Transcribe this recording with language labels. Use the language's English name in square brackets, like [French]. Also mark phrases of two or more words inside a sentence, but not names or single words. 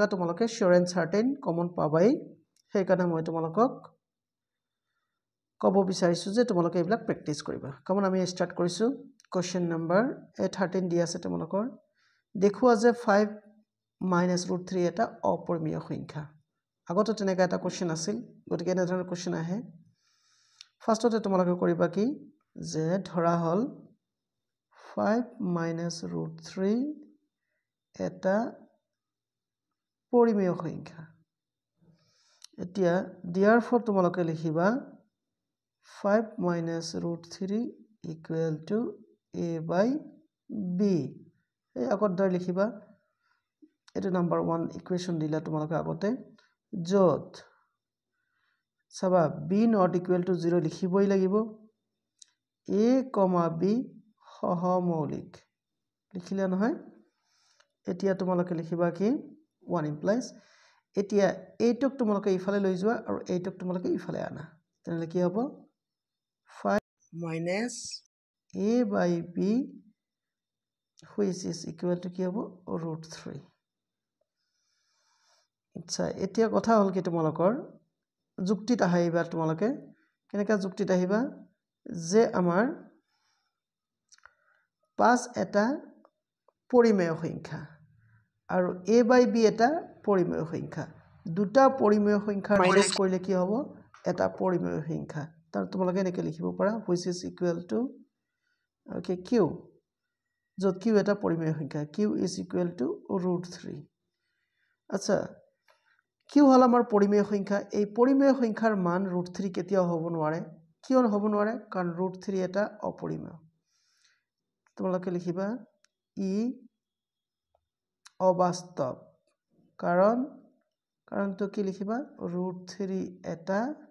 [Assamese] থাকা তোমালোকে [English] sure and certain common [Assamese] পাবাই সেইকাৰণে মই তোমালোকক কব বিচাৰিছো যে তোমালোকে এইবিলাক প্ৰেক্টিস কৰিবা কমন আমি স্টাৰ্ট কৰিছো [English] question number 13 [Assamese] দি আছে তোমালোকৰ দেখুৱা যে [English] 5 minus root 3 [Assamese] এটা অপৰিমেয় সংখ্যা আগতে তেনেকা এটা কোৱেশ্চন আছিল গতিকে এনে ধৰণৰ কোৱেশ্চন আহে ফাৰ্ষ্টতে তোমালোকে কৰিবা কি যে ধৰা হল [English] 5 minus root 3 [Assamese] এটা পৰিমেয় সংখ্যা এতিয়া therefore তোমালোকে লিখিবা [English] 5 minus root 3 equal to a by [Assamese] b এই আগত ধৰ লিখিবা এটা [English] number 1 equation [Assamese] দিলা তোমালোকে আগতে যত সবা [English] b not equal to 0 [Assamese] লিখিবই লাগিব a, b সহমৌলিক লিখিলা নহয় এতিয়া তোমালোকে লিখিবা কি 1 implies এতিয়া এইটক তোমালোকে ইফালে লৈ যোৱা আৰু এইটক তোমালোকে ইফালে আনা তেনে কি হ'ব [English] 5 minus a by b which is equal to [Assamese] কি হ'ব root 3 আচ্ছা এতিয়া কথা হল কি তোমালোকৰ যুক্তিত আহিবা তোমালোকে কেনেকা যুক্তিত আহিবা যে আমাৰ 5 এটা পৰিমেয় সংখ্যা আৰু [English] a by [Assamese] b এটা পৰিমেয় সংখ্যা দুটা পৰিমেয় সংখ্যা মাইনাস কৰিলে কি হ'ব এটা পৰিমেয় সংখ্যা তাৰ তোমালোকে এনেকৈ লিখিব পাৰা [English] which is equal to okay q [Assamese] যত q এটা পৰিমেয় সংখ্যা [English] q is equal to root 3 [Assamese] আচ্ছা q হল আমাৰ পৰিমেয় সংখ্যা এই পৰিমেয় সংখ্যাৰ মান √3 কেতিয়াও হ'ব নোৱাৰে কিয় হ'ব নোৱাৰে কাৰণ √3 এটা অপৰিমেয় তোমালোকে লিখিবা ই অবাস্তৱ কাৰণটো কি লিখিবা √3 এটা